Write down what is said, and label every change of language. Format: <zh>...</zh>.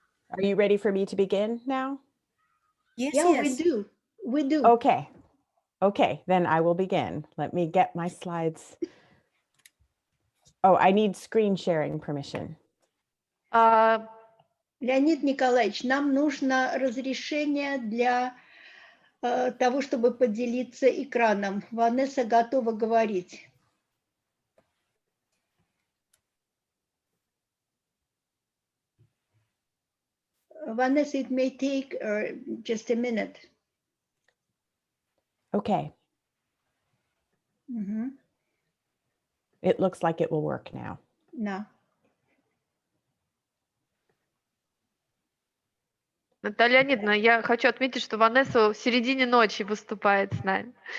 <en>Are you ready for me to begin now? Yes, Yeah, yes. we do. Okay, then I will begin. Let me get my slides. Oh, I need screen sharing permission.</en> <ru>Леонид Николаевич, нам нужно разрешение для того, чтобы поделиться экраном. Ванесса готова говорить.</ru> <en>Vanessa, it may take just a minute. Okay, it looks like it will work now. No.</en> <ru>Наталья Леонидовна, я хочу отметить, что Ванесса в середине ночи выступает с нами.</ru>